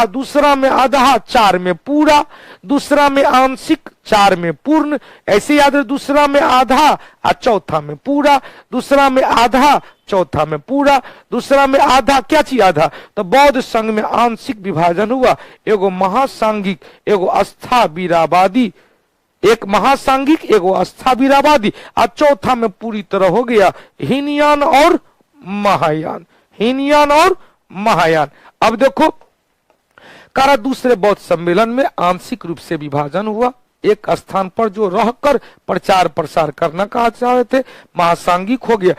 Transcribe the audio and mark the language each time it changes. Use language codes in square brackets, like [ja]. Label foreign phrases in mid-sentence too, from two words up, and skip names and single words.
[hi] दूसरा में आधा, 4 में पूरा, दूसरा में आंशिक, 4 में पूर्ण। ऐसे याद है, दूसरा में आधा और चौथा में पूरा, दूसरा में आधा, चौथा में पूरा, दूसरा में आधा। क्या चीज आधा? तो बौद्ध संघ में आंशिक विभाजन हुआ, एगो महासांगिक, एगो अस्थावीरावादी। एक महासांगिक, एगो अस्थावीरावादी, और चौथा में पूरी तरह हो गया हीनयान और महायान। हीनयान और महायान। अब देखो, कारा दूसरे बौद्ध सम्मेलन में आंशिक रूप से विभाजन हुआ। एक स्थान पर जो रहकर प्रचार प्रसार करना कहा चाहते थे, महासांगिक हो गया।